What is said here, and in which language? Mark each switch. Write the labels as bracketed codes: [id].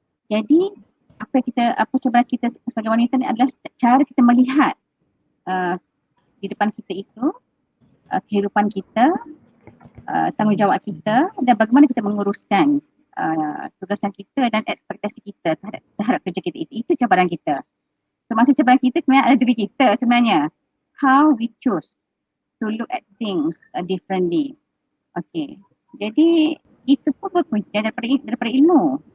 [ms] Jadi apa cabaran kita sebagai wanita ni adalah cara kita melihat di depan kita itu kehidupan kita, tanggungjawab kita dan bagaimana kita menguruskan tugasan kita dan ekspektasi kita terhadap kerja kita itu. Itu cabaran kita. So maksud cabaran kita sebenarnya ada diri kita sebenarnya. [en] How we choose to look at things differently. Okay. [ms] Jadi itu pun berpunca daripada ilmu.